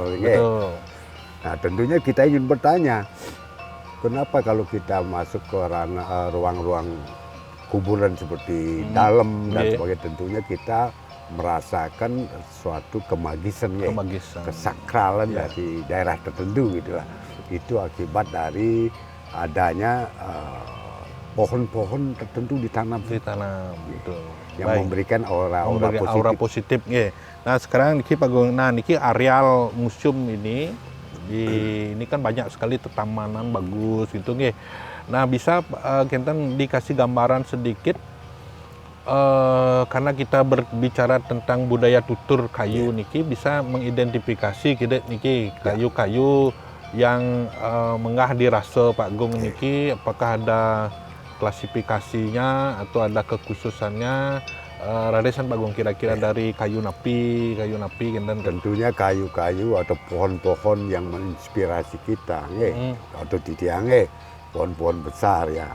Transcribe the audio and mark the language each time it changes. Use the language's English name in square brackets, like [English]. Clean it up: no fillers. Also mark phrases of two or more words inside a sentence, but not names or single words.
[Indonesian] Nah, tentunya kita ingin bertanya, kenapa kalau kita masuk ke ruang-ruang kuburan seperti dalam dan sebagainya, tentunya kita merasakan suatu kemagisan, kesakralan dari daerah tertentu gitulah. Itu akibat dari adanya pohon-pohon tertentu ditanam betul. Yang memberikan aura positif. Nah, sekarang niki Pak Gung, nah niki areal museum ini ini kan banyak sekali tanaman bagus gitu nggih. Nah, bisa kita dikasih gambaran sedikit karena kita berbicara tentang budaya tutur kayu niki, bisa mengidentifikasi kita niki kayu-kayu yang menggah dirasa Pak Gung niki, apakah ada klasifikasinya atau ada kekhususannya? Radesan Pak Gung, kira-kira dari kayu napi dan tentunya kayu-kayu atau pohon-pohon yang menginspirasi kita atau titiang pohon-pohon besar ya.